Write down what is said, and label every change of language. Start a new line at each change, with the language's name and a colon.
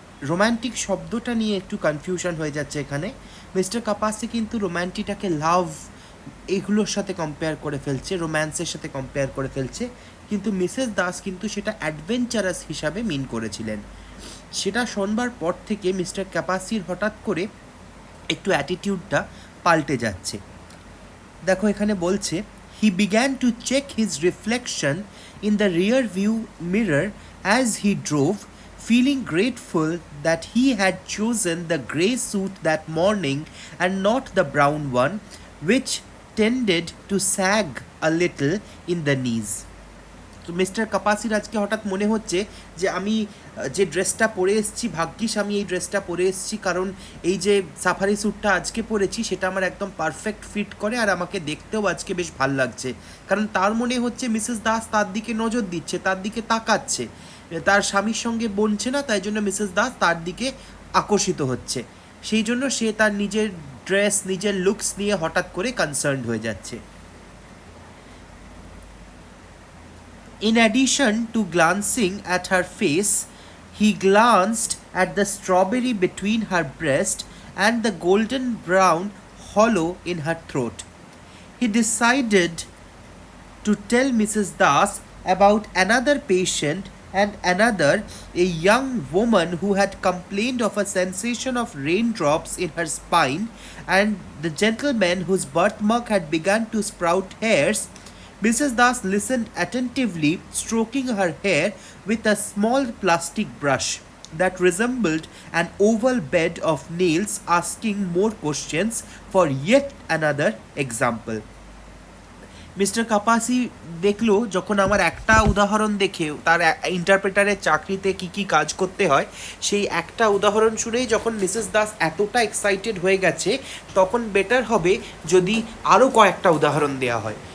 Bangla: Romantic শব্দটা নিয়ে একটু কনফিউশন হয়ে যাচ্ছে এখানে। মিস্টার কাপাসি কিন্তু রোম্যান্টিকটাকে লাভ এগুলোর সাথে কম্পেয়ার করে ফেলছে, রোম্যান্সের সাথে কম্পেয়ার করে ফেলছে, কিন্তু মিসেস দাস কিন্তু সেটা অ্যাডভেঞ্চারাস হিসাবে মিন করেছিলেন। সেটা শোনবার পর থেকে মিস্টার ক্যাপাসির হঠাৎ করে একটু অ্যাটিটিউডটা পাল্টে যাচ্ছে। দেখো এখানে বলছে,
English: He began to check his reflection in the rear view mirror as he drove, feeling grateful that he had chosen the grey suit that morning and not the brown one, which tended to sag a little in the knees.
Bangla: তো mister কাপাসির আজকে হঠাৎ মনে হচ্ছে যে আমি যে ড্রেসটা পরে এসেছি, ভাগ্যিস আমি এই ড্রেসটা পরে এসেছি, কারণ এই যে সাফারি স্যুটটা আজকে পরেছি সেটা আমার একদম পারফেক্ট ফিট করে আর আমাকে দেখতেও আজকে বেশ ভাল লাগছে। কারণ তার মনে হচ্ছে মিসেস দাস তার দিকে নজর দিচ্ছে, তার দিকে তাকাচ্ছে, তার স্বামীর সঙ্গে বনছে না, তাই জন্য মিসেস দাস তার দিকে আকর্ষিত হচ্ছে। সেই জন্য সে তার নিজের ড্রেস, নিজের লুকস নিয়ে হঠাৎ করে কনসার্নড হয়ে যাচ্ছে।
English: In addition to glancing at her face, he glanced at the strawberry between her breast and the golden brown hollow in her throat. He decided to tell Mrs. Das about another patient and another, a young woman who had complained of a sensation of raindrops in her spine, and the gentleman whose birthmark had begun to sprout hairs. Mrs. Das listened attentively, stroking her hair with a small plastic brush that resembled an oval bed of nails, asking more questions for yet another example.
Bangla: Mister কাপাসি দেখলো যখন আমার একটা উদাহরণ দেখে তার ইন্টারপ্রেটারের চাকরিতে কি কি কাজ করতে হয় সেই একটা উদাহরণ শুনেই যখন মিসেস দাস এতটা এক্সাইটেড হয়ে গেছে, তখন বেটার হবে যদি আরও কয়েকটা উদাহরণ দেওয়া হয়।